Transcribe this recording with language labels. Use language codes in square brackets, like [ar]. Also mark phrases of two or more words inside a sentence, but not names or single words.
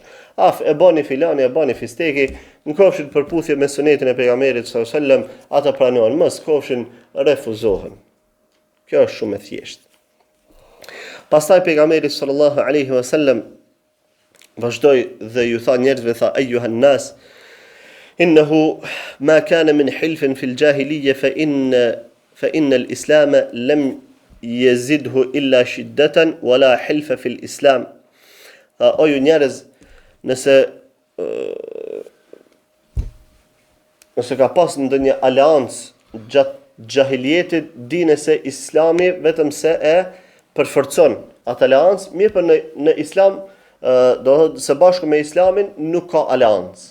[sq] E bani filani, e bani fisteki, në kofshin përputhje me sunetin e pejgamberit [ar] صلى الله عليه وسلم, [sq] ata pranojnë, mos kofshin refuzohen. Kjo është shumë e thjeshtë. Pastaj pejgamberi [ar] صلى الله عليه وسلم [sq] vazhdoi dhe ju tha njerëzve, tha [ar] أيها الناس إنه ما كان من حلف في الجاهلية فإن الإسلام لم يزده إلا شدة ولا حلف في الإسلام. [sq] O ju njerëz, nëse ka pas ndonjë aleancë gjatë gjahiljetit, dini se Islami vetëm se e përforcon atë aleancë, mirë për në Islam, do thotë se bashkë me Islamin nuk ka aleancë.